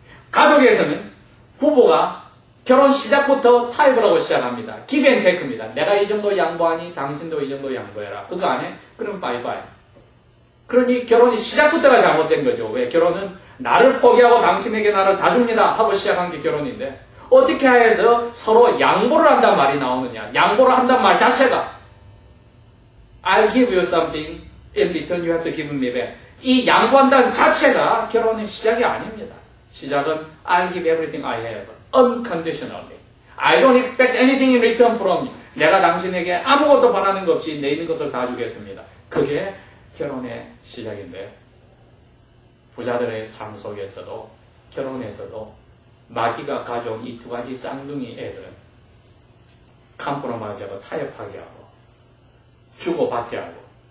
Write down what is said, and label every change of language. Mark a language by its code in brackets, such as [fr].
[ko] 가족에서는 부부가 결혼 시작부터 타협을 하고 시작합니다. 기브앤테이크입니다. 내가 이 정도 양보하니 당신도 이 정도 양보해라. 그거 안 해? 그럼 바이바이. 그러니 결혼이 시작부터가 잘못된 거죠. 왜? 결혼은 나를 포기하고 당신에게 나를 다 줍니다 하고 시작한 게 결혼인데 어떻게 해서 서로 양보를 한단 말이 나오느냐. 양보를 한단 말 자체가 [en] I'll give you something in return you have to give me back. [ko] 이 양보한다는 자체가 결혼의 시작이 아닙니다. 시작은 [en] I'll give everything I have unconditionally. I don't expect anything in return from you. [ko] 내가 당신에게 아무것도 바라는 것 없이 내 있는 것을 다 주겠습니다. 그게 결혼의 시작인데 부자들의 삶 속에서도 결혼에서도 마귀가 가져온 이 두 가지 쌍둥이 애들은 컴프로마이즈하고 타협하게 하고 주고받게 하고